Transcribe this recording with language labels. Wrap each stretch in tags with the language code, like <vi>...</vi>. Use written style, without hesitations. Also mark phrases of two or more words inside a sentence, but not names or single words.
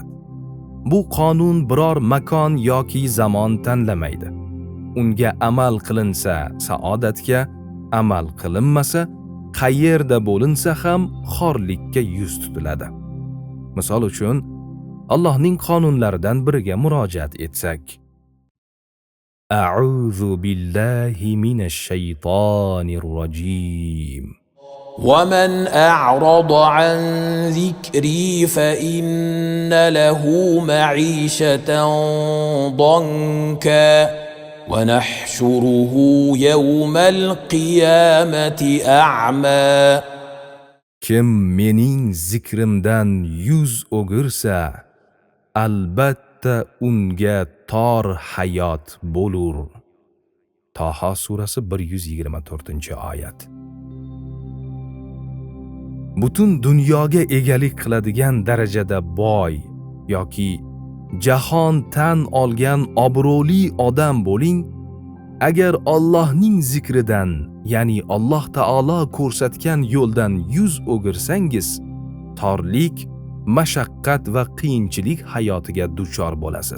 <uz>Bu qonun biror makon yoki zamon tanlamaydi. Unga amal qilinsa saodatga, amal qilinmasa qayerda bo'linsa ham xorlikka yuz tutiladi. Misol uchun, Allohning qonunlaridan biriga murojaat etsak:</uz> <ar>أعوذ بالله من الشيطان الرجيم. ومن أعرض عن ذكري فإن له معيشة ضنكا ونحشره يوم القيامة أعمى.</ar> <uz>Kim mening zikrimdan yuz o'girsa, albatta unga tor hayot bo'lur. Toha surasi 124-oyat. Butun dunyoga egalik qiladigan darajada boy yoki jahon tan olgan obro'li odam bo'ling, agar Allohning zikridan, ya'ni Alloh taolo ko'rsatgan yo'ldan yuz o'girsangiz, torlik, mashaqqat va qiyinchilik hayotiga duchor bo'lasiz.</uz>